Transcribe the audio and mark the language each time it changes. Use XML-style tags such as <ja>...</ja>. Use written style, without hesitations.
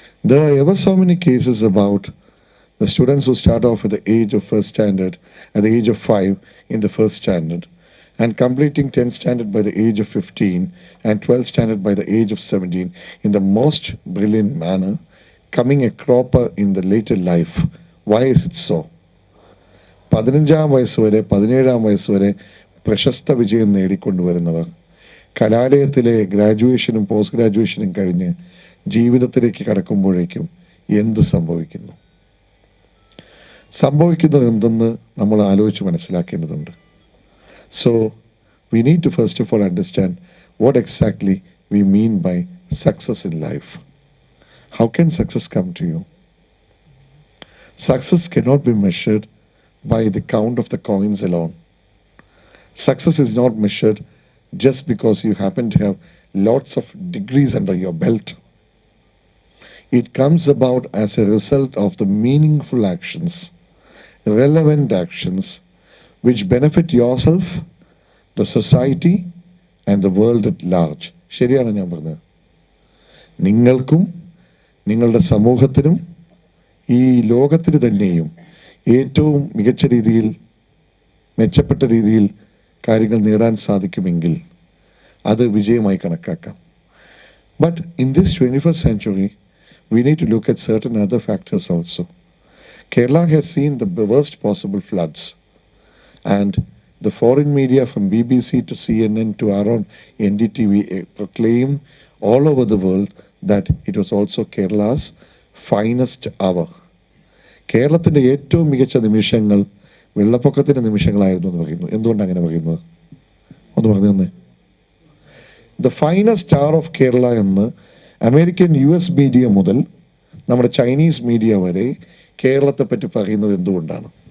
<en>There are ever so many cases about the students who start off at the age of first standard, at the age of 5 in the first standard, and completing 10th standard by the age of 15 and 12th standard by the age of 17 in the most brilliant manner, coming a cropper in the later life. Why is it so?</en> <ml>15-ാം വയസ്സ് വരെ 17-ാം വയസ്സ് വരെ പ്രശസ്ത വിജയം നേടിക്കൊണ്ടുവരുന്നവർ കലാലയത്തിലെ ഗ്രാജുവേഷനും post ഗ്രാജുവേഷനും കഴിഞ്ഞ് ജീവിതത്തിലേക്ക് കടക്കുമ്പോഴേക്കും എന്ത് സംഭവിക്കുന്നു? സംഭവിക്കുന്നത് എന്തെന്ന് നമ്മൾ ആലോചിച്ച് മനസ്സിലാക്കേണ്ടതുണ്ട്.</ml> <en>So, we need to first of all understand what exactly we mean by success in life. How can success come to you? Success cannot be measured by the count of the coins alone. Success is not measured just because you happen to have lots of degrees under your belt. It comes about as a result of the meaningful actions, relevant actions, which benefit yourself, the society, and the world at large.</en> <ml>ശരിയാണ് ഞാൻ പറഞ്ഞത്. നിങ്ങൾക്കും നിങ്ങളുടെ സമൂഹത്തിനും ഈ ലോകത്തിന് തന്നെയും ഏറ്റവും മികച്ച രീതിയിൽ, മെച്ചപ്പെട്ട രീതിയിൽ കാര്യങ്ങൾ നേടാൻ സാധിക്കുമെങ്കിൽ അത് വിജയമായി കണക്കാക്കാം.</ml> <en>But in this 21st century, we need to look at certain other factors also. Kerala has seen the worst possible floods. And the foreign media from BBC to CNN to our own NDTV proclaim all over the world that it was also Kerala's finest hour.</en> <ml>കേരളത്തിൻ്റെ ഏറ്റവും മികച്ച നിമിഷങ്ങൾ വെള്ളപ്പൊക്കത്തിൻ്റെ നിമിഷങ്ങളായിരുന്നു എന്ന് പറയുന്നു. എന്തുകൊണ്ടാണ് അങ്ങനെ പറയുന്നത്? ഒന്ന് പറഞ്ഞു തന്നെ.</ml> <en>the finest star of Kerala</en> <ml>എന്ന് അമേരിക്കൻ US മീഡിയ മുതൽ നമ്മുടെ ചൈനീസ് മീഡിയ വരെ കേരളത്തെ പറ്റി പറയുന്നത് എന്തുകൊണ്ടാണ്?</ml>